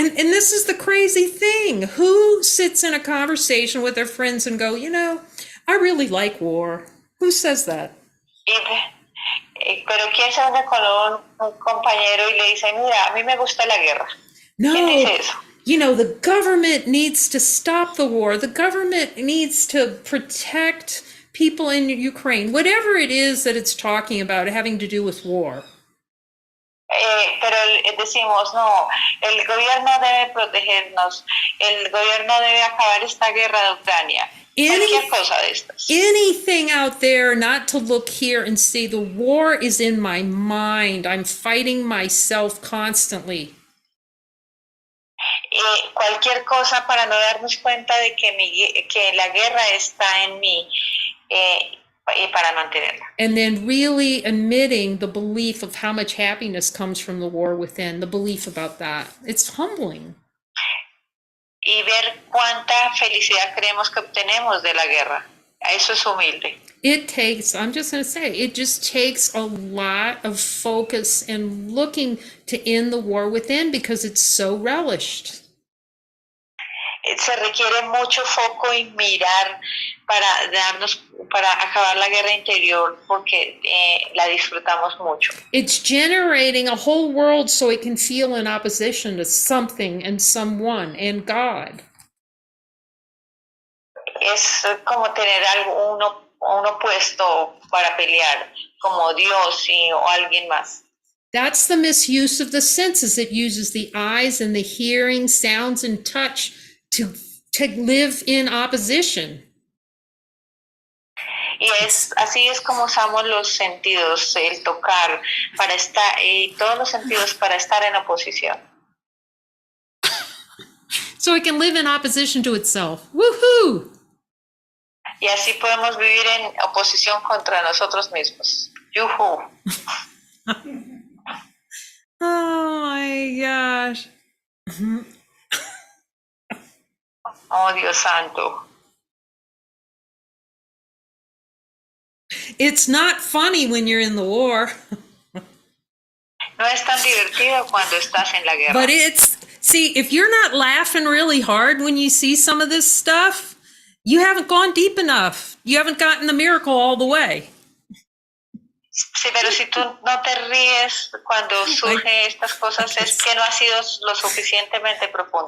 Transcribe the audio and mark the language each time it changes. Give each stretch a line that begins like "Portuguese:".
English: And this is the crazy thing. Who sits in a conversation with their friends and go, I really like war? Who says that?
Spanish: Pero ¿quién se une con un compañero y le dice, mira, a mí me gusta la guerra? No. ¿Quién dice eso?
English: The government needs to stop the war. The government needs to protect people in Ukraine. Whatever it is that it's talking about having to do with war.
Spanish: Pero decimos, no, el gobierno debe protegernos, el gobierno debe acabar esta guerra de Ucrania. Cualquier cosa de estas.
English: Anything out there, not to look here and see the war is in my mind. I'm fighting myself constantly.
Spanish: Cualquier cosa para no darnos cuenta de que la guerra está en mí y para mantenerla.
English: And then really admitting the belief of how much happiness comes from the war within, the belief about that. It's humbling.
Spanish: Y ver cuánta felicidad creemos que obtenemos de la guerra. Eso es humilde.
English: I'm just going to say, it just takes a lot of focus and looking to end the war within because it's so relished.
Spanish: Se requiere mucho foco y mirar para acabar la guerra interior porque la disfrutamos mucho.
English: It's generating a whole world so it can feel in opposition to something and someone and God.
Spanish: Es como tener un opuesto para pelear, como Dios o alguien más.
English: That's the misuse of the senses. It uses the eyes and the hearing, sounds and touch to live in opposition.
Spanish: Y así es como usamos los sentidos, el tocar para estar y todos los sentidos para estar en oposición.
English: So it can live in opposition to itself. Woohoo!
Spanish: Y así podemos vivir en oposición contra nosotros mismos. Yuhu.
English: Oh my gosh.
Spanish: Oh, Dios santo.
English: It's not funny when you're in the war.
Spanish: No es tan divertido cuando estás en la guerra.
English: But if you're not laughing really hard when you see some of this stuff, you haven't gone deep enough. You haven't gotten the miracle all the way.
Spanish: Sí, pero si tú no te ríes cuando surgen estas cosas es que no has sido lo suficientemente profundo.